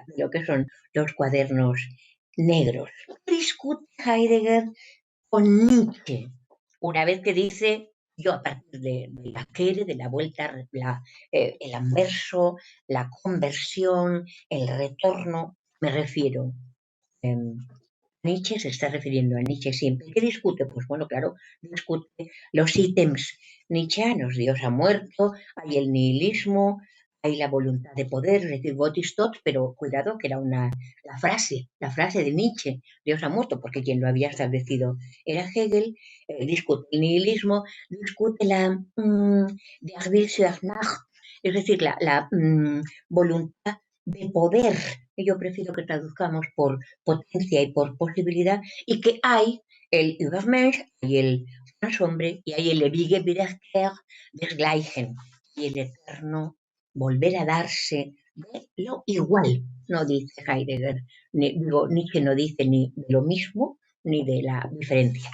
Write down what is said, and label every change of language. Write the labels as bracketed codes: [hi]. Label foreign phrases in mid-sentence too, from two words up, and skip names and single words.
[es] De lo que son los cuadernos negros. Discute Heidegger con Nietzsche, una vez que dice, yo a partir de la quere, de la vuelta, el anverso, la conversión, el retorno, me refiero. Nietzsche se está refiriendo a Nietzsche siempre. ¿Qué discute? Pues bueno, claro, discute los ítems nietzscheanos. Dios ha muerto, hay el nihilismo, hay la voluntad de poder, es decir, [de] Gott ist tot, [es] pero cuidado que era la frase de Nietzsche, Dios ha muerto, porque quien lo había establecido era Hegel, discute el nihilismo, discute la [de] der Will zur Macht, [es] es decir, la voluntad de poder, que yo prefiero que traduzcamos por potencia y por posibilidad, y que hay el Übermensch, hay el hombre, y hay el [de] ewige Wiederkehr des Gleichen, [es] y el eterno volver a darse de lo igual, no dice Heidegger, Nietzsche no dice ni de lo mismo ni de la diferencia.